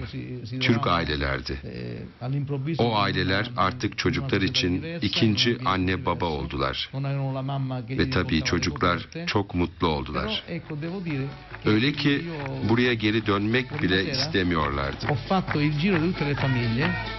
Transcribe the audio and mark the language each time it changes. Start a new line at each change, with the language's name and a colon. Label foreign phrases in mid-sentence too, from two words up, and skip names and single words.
Turkish: Türk ailelerdi. O aileler artık çocuklar için ikinci anne baba oldular. Ve tabii çocuklar çok mutlu oldular. Öyle ki buraya geri dönmek bile istemiyorlardı.
Italian: Ho fatto il giro di tutte le famiglie.